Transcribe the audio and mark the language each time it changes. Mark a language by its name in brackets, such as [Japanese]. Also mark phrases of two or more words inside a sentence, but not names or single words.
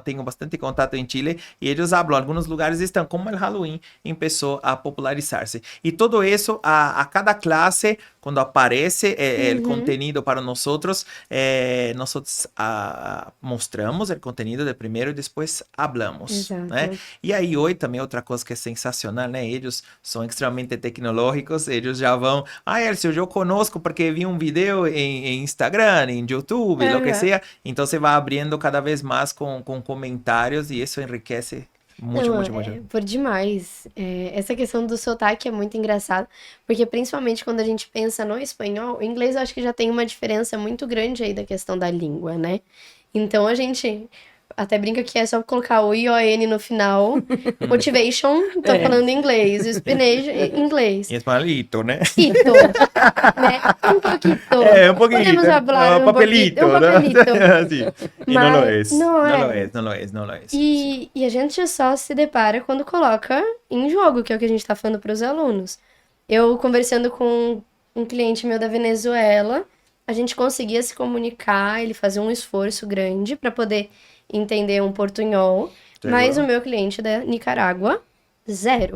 [Spanish] Tengo bastante contacto en Chile y ellos hablan, algunos lugares están, como el Halloween empezó a popularizarse. Y todo eso, a cada clase, cuando aparece el [Portuguese] Uhum. [Spanish] contenido para nosotros, nosotros mostramos el contenido de primero y después hablamos, ¿no? [Portuguese] Exato. E aí, hoje também outra coisa que é sensacional, né? Eles são extremamente tecnológicos, eles já vão. Ah, Elcio, eu conosco porque vi um vídeo em Instagram, em YouTube, [Spanish] lo que [Portuguese] Aham. seja. Então, você vai abrindo cada vez mais com comentários e isso enriquece muito, Não, muito, é muito. por demais. Essa questão do sotaque é muito engraçado, porque principalmente quando a gente pensa no espanhol, o inglês eu acho que já tem uma diferença muito grande aí da questão da língua, né? Então a gente até brinca que é só colocar o ION no final. Motivation, tô É. falando inglês. Spinach, inglês. Em espanholito, né? Quito, né? [Spanish] Un poquito. [Portuguese] É, um pouquinho. [Spanish] Podemos hablar un Papelito, poquito. Un papelito. [Portuguese] Assim. E não lo é. Mas não Não lo é. é, não lo é, não lo é. E a gente só se depara quando coloca em jogo, que é o que a gente tá falando para os alunos. Eu conversando com um cliente meu da Venezuela, a gente conseguia se comunicar, ele fazia um esforço grande para poder entender um portunhol, mas o meu cliente da Nicarágua, zero.